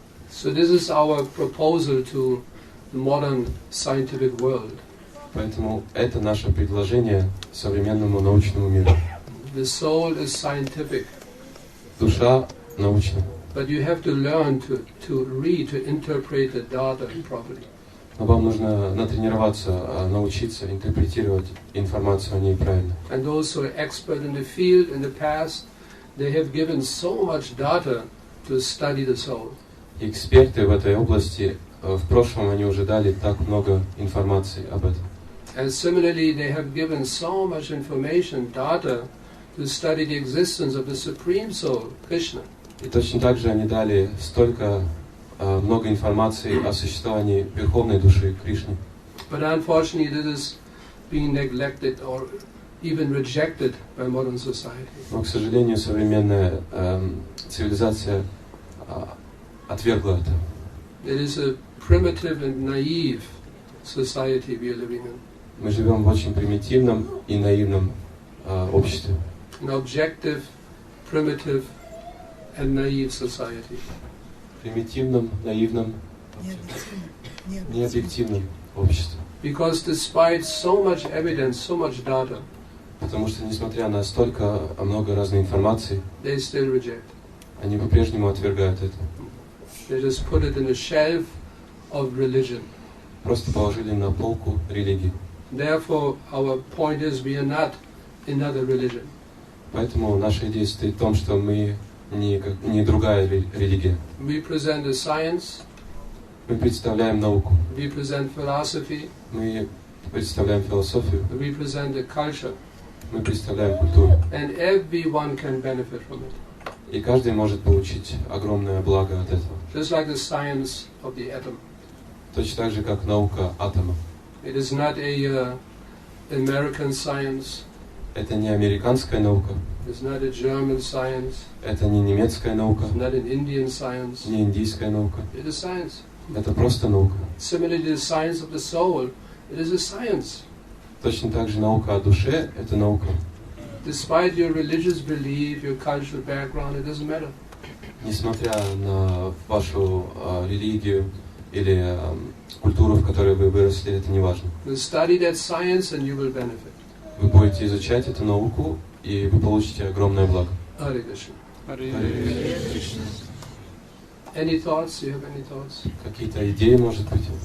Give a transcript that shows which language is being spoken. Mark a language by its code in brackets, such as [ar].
[en] So this is our proposal to the modern scientific world. [ru] Поэтому это наше предложение современному научному миру. [en] The soul is scientific. [ru] Душа научна. [en] But you have to learn to read, to interpret the data properly. [ru] Но вам нужно натренироваться, научиться интерпретировать информацию о ней правильно. [en] And those who are expert in the field in the past, they have given so much data to study the soul. [ru] И эксперты в этой области в прошлом они уже дали так много информации об этом. [en] And similarly, they have given so much information, data, to study the existence of the Supreme Soul, Krishna. [ru] И точно так же они дали столько много информации о существовании Верховной Души Кришны. [en] But unfortunately, this is being neglected or even rejected by modern society. [ru] Но, к сожалению, современная цивилизация отвергла это. [en] It is a primitive and naive society we are living in. [ru] Мы живем в очень примитивном и наивном обществе. [en] An objective, primitive and naive society. [ru] Примитивном, наивном, необъективном обществе. [en] Because despite so much evidence, so much data, [ru] Потому что, несмотря на столько много разной информации, [en] they still reject. [ru] они по-прежнему отвергают это. [en] They just put it in a shelf of religion. [ru] Просто положили на полку религии. [en] Therefore, our point is we are not another religion. [ru] Поэтому наша идея состоит в том, что мы не другая религия. [en] We present a science, [ru] Мы представляем науку, [en] we present philosophy, [ru] мы представляем философию, [en] we present a culture, [ru] мы представляем культуру. [en] and everyone can benefit from it. [ru] И каждый может получить огромное благо от этого. [en] Just like the science of the atom. [ru] Точно так же, как наука атома. [en] It is not a American science. [ru] Это не американская наука, [en] It's not a German science. [ru] это не немецкая наука, [en] It's not an Indian science. [ru] не индийская наука. [en] It is science. [ru] Это просто наука. [en] Similarly, the science of the soul, it is a science. [ru] Точно так же наука о душе – это наука. [en] Despite your religious belief, your cultural background, it doesn't matter. [ru] Несмотря на вашу религию или культуру, в которой вы выросли, это не важно. [en] You study that science and you will benefit. [ru] Вы будете изучать эту науку, и вы получите огромное благо. [en] Hare Krishna. Any thoughts? You have any thoughts? [ru] Какие-то идеи, может быть?